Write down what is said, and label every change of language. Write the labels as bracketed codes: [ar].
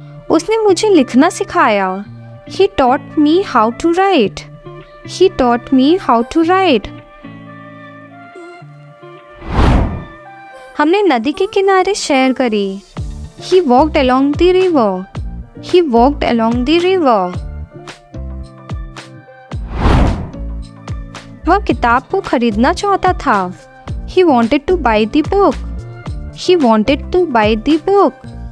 [hi] उसने मुझे लिखना सिखाया। [en] He taught me how to write. He taught me how to write. [hi] हमने नदी के किनारे सैर करी। [en] He walked along the river. He walked along the river. [hi] वह किताब को खरीदना चाहता था। [en] He wanted to buy the book. He wanted to buy the book.